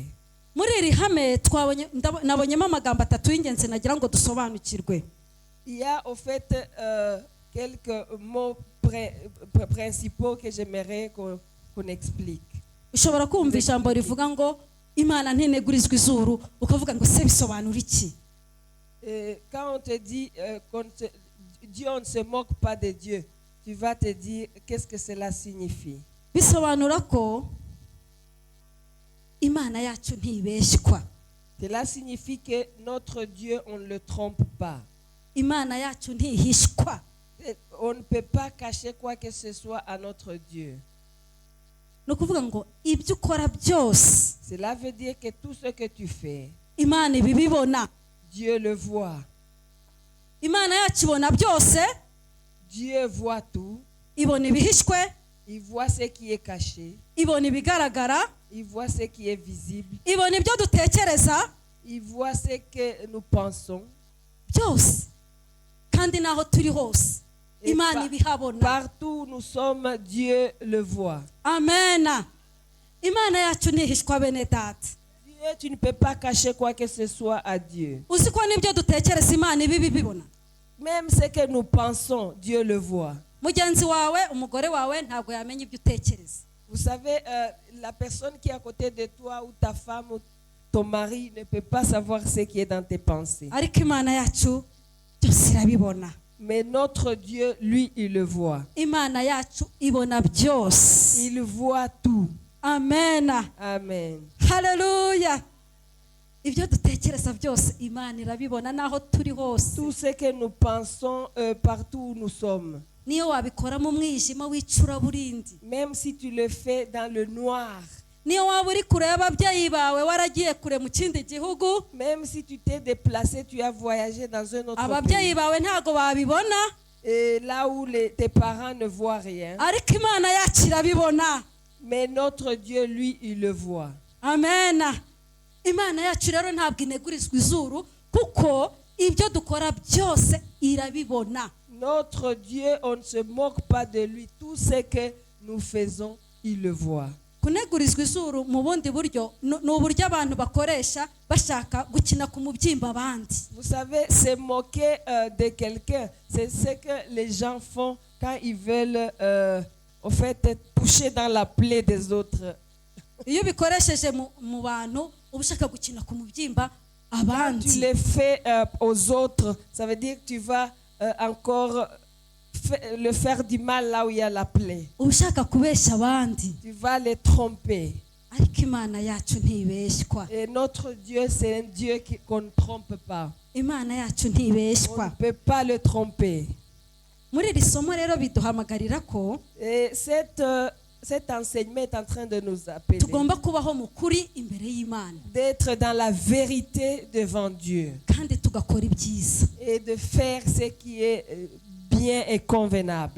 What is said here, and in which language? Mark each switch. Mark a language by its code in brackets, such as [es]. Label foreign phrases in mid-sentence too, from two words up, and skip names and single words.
[rw] muri iri hame nabonyemo amagambo 3 y'ingenzi nagira ngo dusobanukirwe. [fr] Il y a au fait quelques mots principaux que j'aimerais qu'on explique. [rw] ushobora kumva ijambo rivuga ngo Imana ntinegurizwa izuru, ukavuga ngo se bisobanura iki? [fr] Quand on te dit Dieu, on ne se moque pas de Dieu, tu vas te dire qu'est-ce que cela signifie. [rw] Bisobanura ko Imana yacu ntibeshywa. [fr] Cela signifie que notre Dieu, on ne le trompe pas. [rw] Imana yacu ntihishwa. [fr] On ne peut pas cacher quoi que ce soit à notre Dieu. [rw] ni ukuvuga ngo ibyo ukora byose [fr] Cela veut dire que tout ce que tu fais, [rw] Imana ibibibona. [fr] Dieu le voit. [rw] Imana yacu ibona byose, [fr] Dieu voit tout. [rw] ibona ibihishwe, [fr] Il voit ce qui est caché. [rw] ibona ibigaragara, [fr] Il voit ce qui est visible. [rw] ibona ibyo dutekereza [fr] Il voit ce que nous pensons. [rw] byose, kandi naho turi hose [fr] Et [rw] Imana ibihabona. [fr] partout où nous sommes, Dieu le voit. [rw] Amen. Imana yacu ntihishwa bene data. [fr] Dieu, tu ne peux pas cacher quoi que ce soit à Dieu. [rw] Uzi ko n'ibyo dutekereza Imana ibibibona. [fr] Même ce que nous pensons, Dieu le voit. [rw] Mugenzi wawe, umugore wawe ntabwo yamenya ibyo utekereza. [fr] Vous savez, la personne qui est à côté de toi, ou ta femme, ou ton mari, ne peut pas savoir ce qui est dans tes pensées. [rw] Ariko Imana yacu byose irabibona. [fr] Mais notre Dieu, lui, il le voit. [rw] Imana yacu ibona byose. [fr] Il voit tout. [rw] Amen. Amen. Haleluya. Ibyo dutekereza byose Imana irabibona naho turi hose. [fr] Tout ce que nous pensons partout où nous sommes. [rw] Niyo wabikora mu mwijima w'icuraburindi. [fr] Même si tu le fais dans le noir. [rw] Niyo waba uri kure y'ababyeyi bawe waragiye kure mu kindi gihugu, [fr] Même si tu t'es déplacé, tu as voyagé dans un autre [rw] ababyeyi [fr] pays. [rw] bawe ntago babibona, [fr] Et là où tes parents ne voient rien. [rw] ariko Imana yacu irabibona. [fr] Mais notre Dieu, lui, il le voit. [rw] Amen. Imana yacu rero ntabwo inegurizwa izuru, kuko ibyo dukora byose irabibona. [fr] Notre Dieu, on ne se moque pas de lui. Tout ce que nous faisons, il le voit. [rw] Kunegurizwa izuru mu bundi buryo ni uburyo abantu bakoresha bashaka gukina ku mubyimba abandi. [fr] Vous savez, se moquer de quelqu'un, c'est ce que les gens font quand ils veulent, au fait, toucher dans la plaie des autres. [rw] Iyo bikoresheje mu bantu uba ushaka gukina ku mubyimba [fr] Quand tu [rw] abandi. [fr] le fais aux autres, ça veut dire que tu vas encore le faire du mal là où il y a la plaie. [rw] Uba ushaka kubeshya abandi. [fr] Tu vas les tromper. [rw] Ariko Imana yacu ntibeshywa. [fr] Et notre Dieu, c'est un Dieu qu'on ne trompe pas. [rw] Imana yacu [fr] On [rw] ntibeshywa. [fr] ne peut pas le tromper. [rw] muri iri somo rero biduhamagarira ko [fr] Et cet enseignement est en train de nous appeler [rw] tugomba kubaho mu kuri imbere y'Imana [fr] d'être dans la vérité devant Dieu [rw] kandi tugakora ibyiza, [fr] et de faire ce qui est bien et convenable.